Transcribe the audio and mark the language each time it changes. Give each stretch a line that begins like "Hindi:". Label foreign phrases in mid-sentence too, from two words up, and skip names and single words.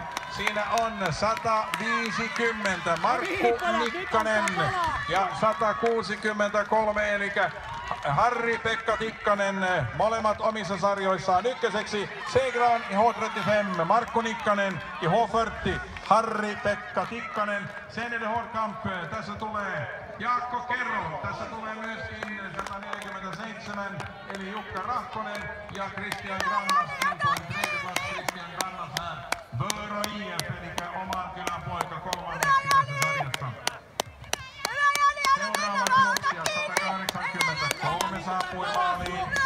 Finnish: Siinä on 150 Markku Nikkanen ja 163 eli Harri-Pekka Tikkanen, molemmat omissa sarjoissaan ykköseksi.
Swedish: Segran i H35, Markku Nikkanen i H40, Harri-Pekka Tikkanen. Sen är det hård kamp.
Finnish: Tässä tulee Jaakko Kerro, tässä tulee myöskin 147 eli Jukka Rahkonen ja Christian Grannas, Christian Grannas här. Vörå IF, eli oman kylän poika kolmanneksi tässä sarjassa. Seuraavat juoksijat 183 saapui maaliin.